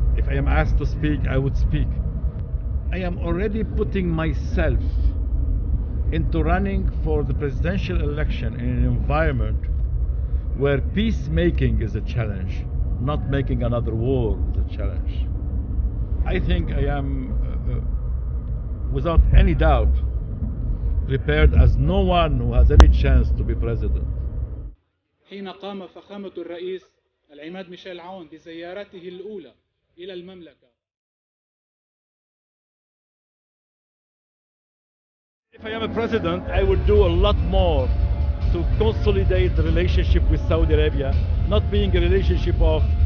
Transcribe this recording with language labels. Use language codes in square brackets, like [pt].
[en] If I am asked to speak, I would speak. I am already putting myself into running for the presidential election in an environment where peacemaking is a challenge, not making another war is a challenge. I think I am, without any doubt, prepared as no one who has any chance to be president. [ar] حين قام فخامة الرئيس العماد ميشيل عون بزيارته الأولى إلى المملكة. [en] If I am a president, I would do a lot more to consolidate the relationship with Saudi Arabia, not being a relationship of